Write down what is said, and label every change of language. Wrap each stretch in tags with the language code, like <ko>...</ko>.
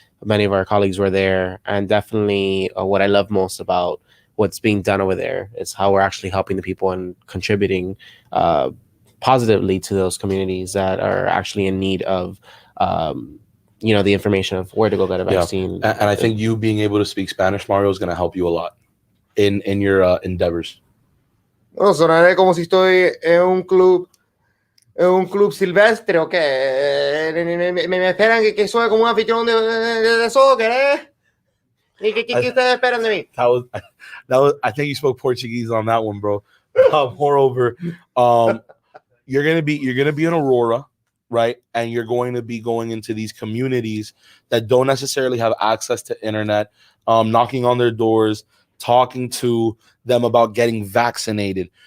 <en>Many of our colleagues were there, and definitely what I love most about what's being done over there is how we're actually helping the people and contributing positively to those communities that are actually in need of the information of where to go get a vaccine. And I think you being able to speak Spanish, Mario, is going to help you a lot in your endeavors.</en> <es>Bueno, sonaré como si estoy en un club silvestre, ¿o qué? Me esperan que soy como un anfitrión de soccer, ¿eh? ¿Qué ustedes esperan de mí?</es> <en>That was. I think you spoke Portuguese on that one, bro. Moreover, you're gonna be in Aurora, right? And you're going to be going into these communities that don't necessarily have access to internet, knocking on their doors, talking to them about getting vaccinated.</en>